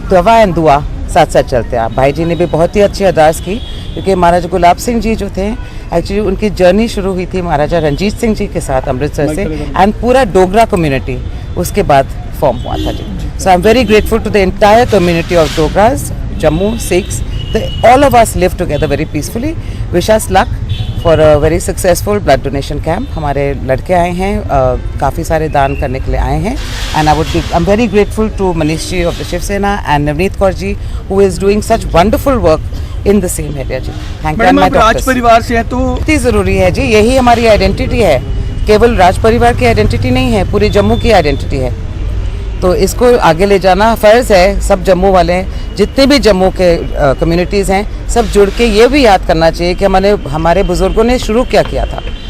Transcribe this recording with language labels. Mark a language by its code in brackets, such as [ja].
[hi] दवा एंड दुआ साथ साथ चलते हैं। भाई जी ने भी बहुत ही अच्छी अरदास की, क्योंकि महाराजा गुलाब सिंह जी जो थे एक्चुअली उनकी जर्नी शुरू हुई थी महाराजा रंजीत सिंह जी के साथ अमृतसर से, एंड पूरा डोगरा कम्युनिटी उसके बाद फॉर्म हुआ था जी। [en] So I am very grateful to the entire community of Dogras, Jammu, Sikhs, all of us live together very peacefully. Wish us luck for a very successful blood donation camp. [hi] हमारे लड़के आए हैं, काफ़ी सारे दान करने के लिए आए हैं, [en] and I'm very grateful to Manish ji of the Shiv Sena and Navneet Kaur ji who is doing such wonderful work in the same area जी। Thank you. [hi] Madam आप राज परिवार से हैं तो इतनी ज़रूरी है जी, यही हमारी आइडेंटिटी है केवल राज परिवार की आइडेंटिटी नहीं है, पूरे जम्मू की आइडेंटिटी है। तो इसको आगे ले जाना फ़र्ज़ है सब जम्मू वाले, जितने भी जम्मू के कम्युनिटीज़ हैं, सब जुड़ के ये भी याद करना चाहिए कि हमारे बुज़ुर्गों ने शुरू क्या किया था।